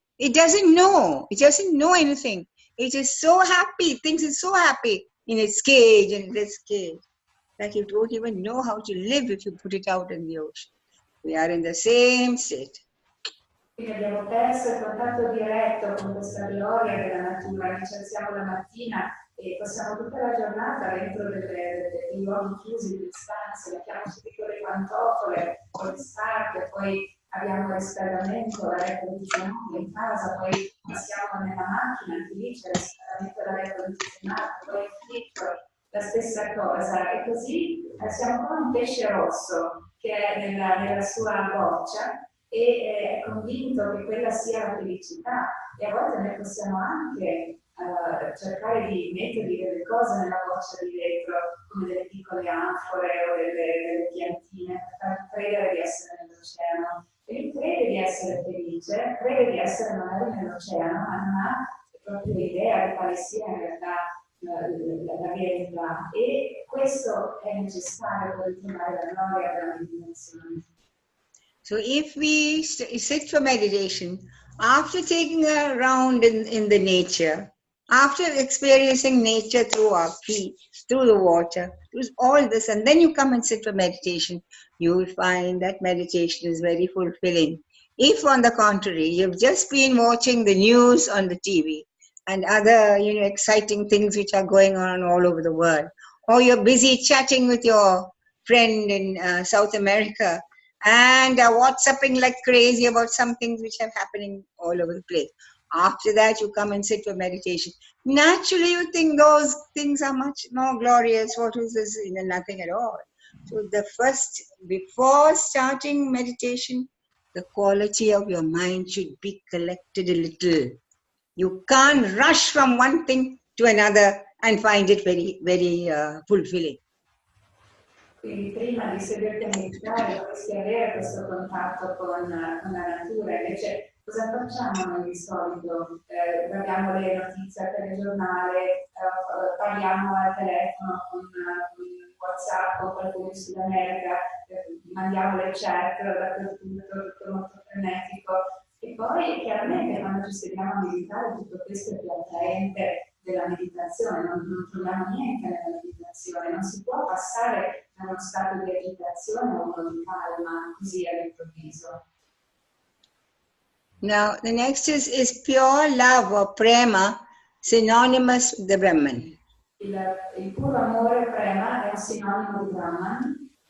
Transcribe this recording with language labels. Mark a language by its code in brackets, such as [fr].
[en] It doesn't know. It doesn't know anything. It is so happy, thinks it's so happy in its cage and in its cage that you don't even know how to live if you put it out in the ocean. We are in the same state. [it] Quindi abbiamo perso il contatto diretto con questa gloria della natura, ci alziamo la mattina e passiamo tutta la giornata dentro dei luoghi chiusi, delle stanze, mettiamo su piccole pantofole o le scarpe, poi abbiamo il riscaldamento, l'aria condizionata in casa, poi passiamo nella macchina, anche lì c'è il riscaldamento dell'aria condizionata, poi il filtro, la stessa cosa, e così siamo come un pesce rosso che è nella sua boccia e è convinto che quella sia la felicità, e a volte noi possiamo anche cercare di mettergli delle cose nella boccia di vetro, come delle piccole anfore o delle piantine, per far credere di essere nell'oceano. E lui crede di essere felice, crede di essere magari nell'oceano, ma non ha proprio idea di quale sia in realtà la verità, e questo è necessario per ritrovare la gloria della meditazione. [en] So if we sit for meditation, after taking a round in the nature, after experiencing nature through our feet, through the water, through all this, and then you come and sit for meditation, you will find that meditation is very fulfilling. If on the contrary, you've just been watching the news on the TV and other exciting things which are going on all over the world, or you're busy chatting with your friend in South America, and WhatsApping like crazy about some things which are happening all over the place. After that, you come and sit for meditation. Naturally, you think those things are much more glorious. What is this? Nothing at all. So before starting meditation, the quality of your mind should be collected a little. You can't rush from one thing to another and find it very, very fulfilling. [it] Quindi prima di sederti a meditare dovresti avere questo contatto con la natura. Invece cosa facciamo noi di solito? Guardiamo le notizie al telegiornale, parliamo al telefono con WhatsApp o qualcuno in Sud America, mandiamo le chat dappertutto, tutto molto frenetico. E poi chiaramente quando ci sediamo a meditare tutto questo è più attraente della meditazione, non troviamo niente nella meditazione, non si può passare da uno stato di agitazione a uno di calma così all'improvviso. [en] Now the next is pure love or prema, synonymous with the Brahman. [it] Il puro amore prema è un sinonimo di Brahman?